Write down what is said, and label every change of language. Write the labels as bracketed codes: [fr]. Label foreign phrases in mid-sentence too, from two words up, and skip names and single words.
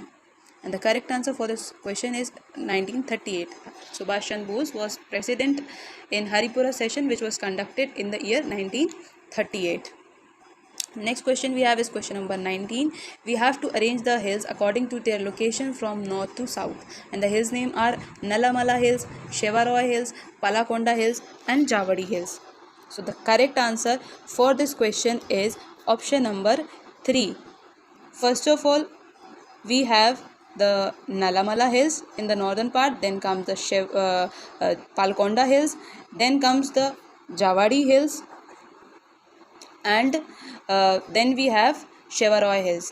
[en] And the correct answer for this question is 1938. Subhash Chandra Bose was president in Haripura session which was conducted in the year 1938. Next question we have is question number 19. We have to arrange the hills according to their location from north to south. And the hills name are Nalamala Hills, Shevaroy Hills, Palakonda Hills and Javadi Hills. So the correct answer for this question is option number 3. First of all, we have the Nalamala Hills in the northern part, then comes the Palakonda Hills, then comes the Javadi Hills, and then we have Shevaroy Hills.